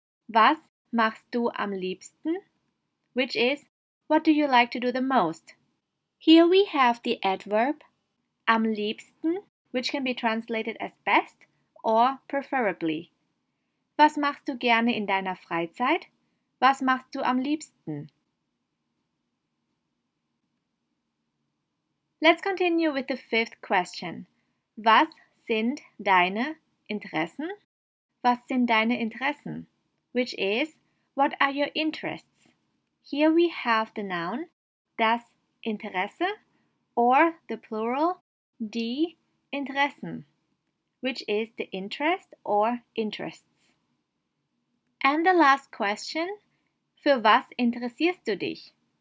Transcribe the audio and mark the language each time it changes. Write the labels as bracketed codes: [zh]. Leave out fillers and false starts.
[de] Was machst du am liebsten? [en] Which is, what do you like to do the most? Here we have the adverb am liebsten, which can be translated as best or preferably. [de] Was machst du gerne in deiner Freizeit? Was machst du am liebsten? [en] Let's continue with the fifth question. [de] Was sind deine Interessen? Was sind deine Interessen? [en] Which is, what are your interests? Here we have the noun das Interesse or the plural die Interessen, which is the interest or interests. And the last question, [de] für was interessierst du dich?